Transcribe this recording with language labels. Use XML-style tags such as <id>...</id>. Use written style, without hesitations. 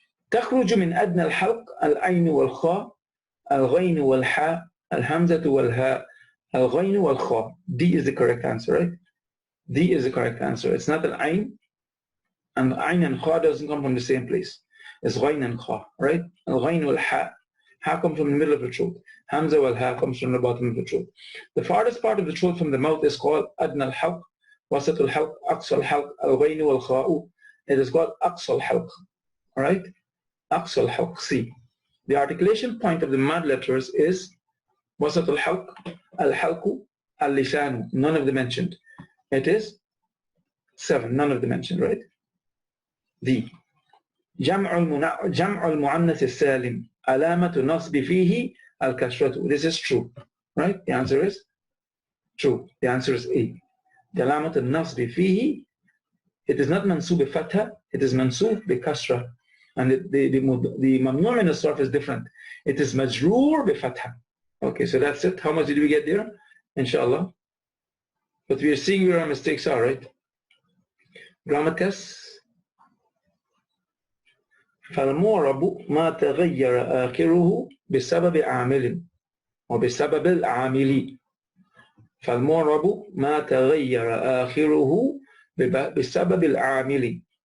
<ar>تخرج من أدنى الحلق العين والخاء الغين والحاء الهمزة والهاء الغين والخاء.</ar> <en>D is the correct answer, right? D is the correct answer. It's not an ayn, and ayn and kha doesn't come from the same place. It's ghayn and kha, right? Al-ghayn wal-ha. Ha comes from the middle of the throat. Hamza wal-ha comes from the bottom of the throat. The farthest part of the throat from the mouth is called</en> <ar>adna al-halq, wasat al-halq, aqsa al-halq, al-ghayn wal-kha'u.</ar> <en>It is called aqsa al-halq, right? Aqsa al-halq, C. The articulation point of the mad letters is</en> <ar>wasat al-halq, al-halqu, al-lisanu.</ar> <en>None of them mentioned. It is 7. None of them mentioned, right? D.</en> <ar>جمع المؤنث السالم علامة النصب فيه الكسرة.</ar> <en>This is true, right? The answer is true. The answer is A.</en> <ar>علامة النصب فيه,</ar> <en>it is not mansub بفتحة, it is mansub بكسرة. And the mamnu min as-sarf is different. It is majroor بفتحة. Okay, so that's it. How much did we get there? Inshallah. But we are seeing where our mistakes are, right? Grammar test.</en> <ar>فالمعرب ما تغير آخره بسبب عامل وبسبب العامل. فالمعرب ما تغير آخره بسبب العامل.</ar>